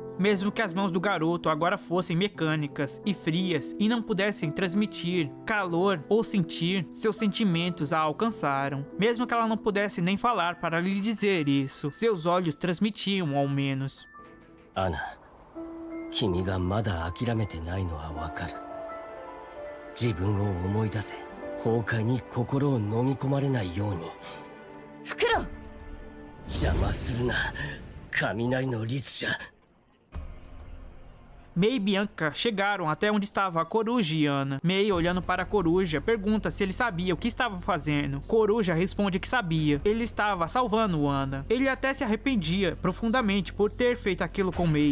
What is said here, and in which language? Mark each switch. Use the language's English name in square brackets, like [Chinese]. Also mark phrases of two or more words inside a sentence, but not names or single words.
[Portuguese] Mesmo que as mãos do garoto agora fossem mecânicas e frias e não pudessem transmitir calor ou sentir, seus sentimentos a alcançaram. Mesmo que ela não pudesse nem falar para lhe dizer isso, seus olhos transmitiam ao menos. Ana, [Japanese] 君がまだ諦めてないのはわかる。自分を思い出せ。崩壊に心を飲み込まれないように。フクロウ、邪魔するな、雷の律者。 [Portuguese] Mei e Bianca chegaram até onde estava a Coruja e Ana. Mei, olhando para a Coruja, pergunta se ele sabia o que estava fazendo. Coruja responde que sabia. Ele estava salvando Ana. Ele até se arrependia profundamente por ter feito aquilo com Mei.